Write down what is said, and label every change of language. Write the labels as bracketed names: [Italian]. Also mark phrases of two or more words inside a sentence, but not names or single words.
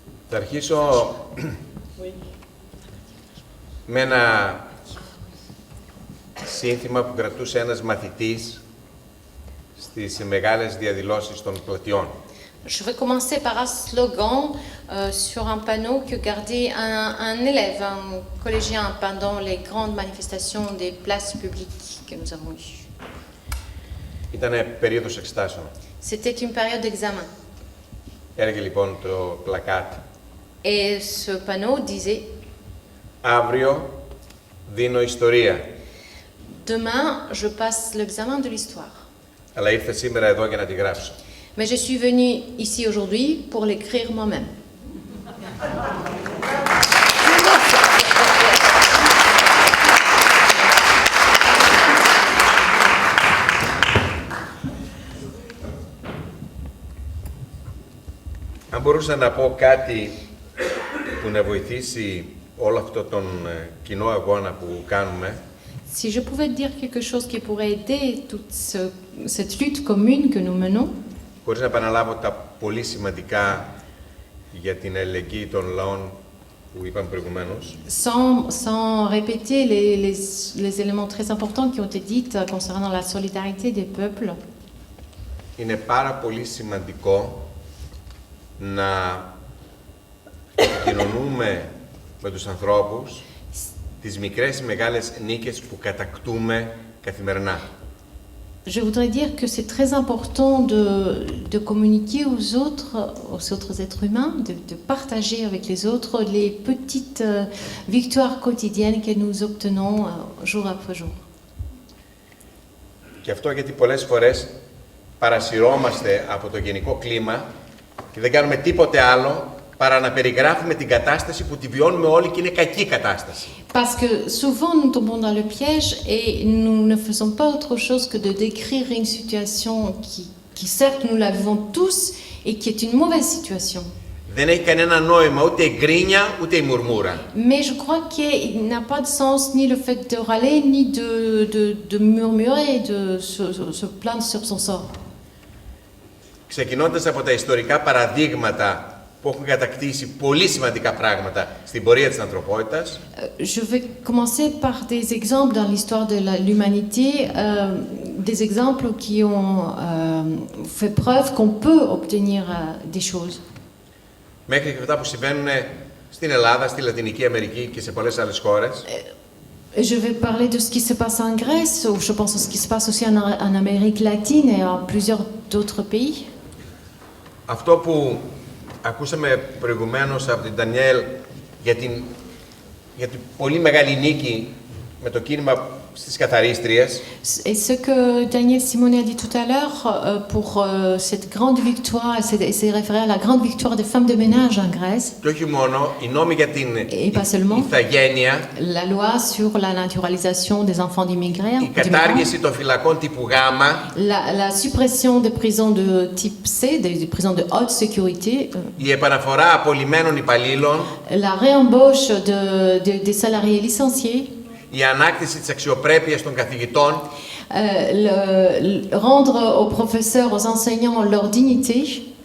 [Greek] Θα αρχίσω με ένα σύνθημα που κρατούσε ένας μαθητής στις μεγάλες διαδηλώσεις των πλατιών. [French] Je vais commencer par un slogan sur un panneau que gardait un élève, un collégien, pendant les grandes manifestations des places publiques que nous avons eues. [Greek] Ήτανε περίοδος εξετάσεων. [French] C'était une période d'examen. [Greek] Έλεγε λοιπόν το πλακάτ. [French] Et ce panneau disait [Greek] Αύριο δίνω ιστορία. [French] Demain, je passe l'examen de l'histoire. [Greek] Αλλά ήρθα σήμερα εδώ για να τη γράψω. [French] Mais je suis venue ici aujourd'hui pour l'écrire moi-même. [Greek] Αν μπορούσα να πω κάτι που να βοηθήσει όλο αυτό τον κοινό αγώνα που κάνουμε, [French] Si je pouvais dire quelque chose qui pourrait aider toute cette lutte commune que nous menons, [Greek] χωρίς να επαναλάβω τα πολύ σημαντικά για την αλληλεγγύη των λαών που είπαμε προηγουμένως, [French] sans répéter les éléments très importants qui ont été dits concernant la solidarité des peuples, [Greek] είναι πάρα πολύ σημαντικό να επικοινωνούμε με τους ανθρώπους τις μικρές ή μεγάλες νίκες που κατακτούμε καθημερινά. [French] je voudrais dire que c'est très important de communiquer aux autres êtres humains, de partager avec les autres les petites victoires quotidiennes que nous obtenons jour après jour. [Greek] Και αυτό γιατί πολλές φορές παρασυρώμαστε από το γενικό κλίμα και δεν κάνουμε τίποτε άλλο παρά να περιγράφουμε την κατάσταση που τη βιώνουμε όλοι και είναι κακή κατάσταση. [French] Parce que souvent nous tombons dans le piège et nous ne faisons pas autre chose que de décrire une situation qui certes nous la vivons tous et qui est une mauvaise situation. [Greek] Δεν έχει κανένα νόημα ούτε η γκρίνια ούτε η μουρμούρα. [French] Mais je crois qu'il n'a pas de sens ni le fait de râler ni de murmurer, de se plaindre sur son sort. [Greek] Ξεκινώντας από τα ιστορικά παραδείγματα που έχουν κατακτήσει πολύ σημαντικά πράγματα στην πορεία της ανθρωπότητας. [French] Je vais commencer par des exemples dans l'histoire de l'humanité, des exemples qui ont fait preuve qu'on peut obtenir des choses. [Greek] Μέχρι και αυτά που συμβαίνουν στην Ελλάδα, στη Λατινική Αμερική και σε πολλές άλλες χώρες. [French] Je vais parler de ce qui se passe en Grèce, ou je pense à ce qui se passe aussi en Amérique latine et en plusieurs d'autres pays. [Greek] Αυτό που ακούσαμε προηγουμένως από την Ντανιέλ για την πολύ μεγάλη νίκη με το κίνημα στις καθαρίστριες. [French] Et ce que Daniel Simone a dit tout à l'heure pour cette grande victoire, c'est référé à la grande victoire des femmes de ménage en Grèce. [Greek] Και όχι μόνο, οι νόμοι για την ηθαγένεια, [French] la loi sur la naturalisation des enfants d'immigrés, [Greek] η κατάργηση των φυλακών τύπου Γ, [French] la suppression des prisons de type C, des prisons de haute sécurité, [Greek] η επαναφορά απολυμένων υπαλλήλων, [French] la réembauche des salariés licenciés, [Greek] η ανάκτηση της αξιοπρέπειας των καθηγητών, [French] rendre aux professeurs, aux enseignants leur dignité.